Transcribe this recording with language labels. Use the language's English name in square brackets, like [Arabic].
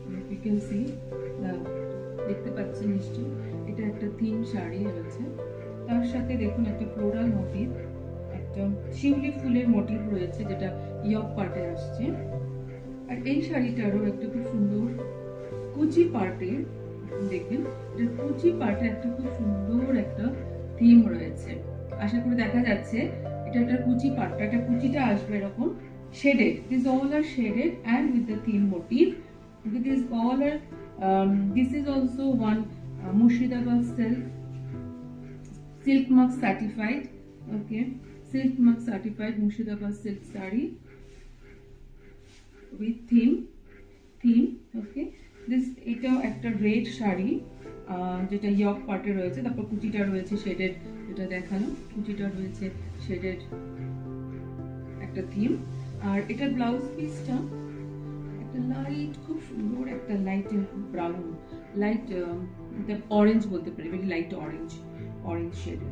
[English] you can see, [Bangla] দেখতে পাচ্ছেন নিশ্চয়, এটা একটা থিম শাড়ি রয়েছে, তার সাথে দেখুন একটা ফ্লোরাল মোটিভ, একটা শিউলি ফুলের মোটিভ রয়েছে যেটা ইয়ক পার্টে আসছে। আর এই শাড়িটারও একটা খুব সুন্দর কুচি পার্টে, দেখবেন এটা কুচি পার্টে একটা খুব সুন্দর একটা থিম রয়েছে, আশা করি দেখা যাচ্ছে। এটা একটা কুচি পার্টটা, একটা কুচিটা আসবে এরকম shaded. [English] These all are shaded and with the theme motif. These all are this is also one Murshidabad silk mark certified. Okay, silk mark certified Murshidabad silk saree with theme. [Bangla] Okay, this এটাও একটা red sari যেটা ইয়ক পার্টে রয়েছে, তারপর কুচিটা রয়েছে shaded, যেটা দেখানো কুচিটা রয়েছে শেডেড একটা থিম। আর এটার ব্লাউজ পিসটা একটা লাইট, খুব সুন্দর একটা লাইট ব্রাউন, লাইট অরেঞ্জ বলতে পারি, ভেরি লাইট অরেঞ্জ শেড।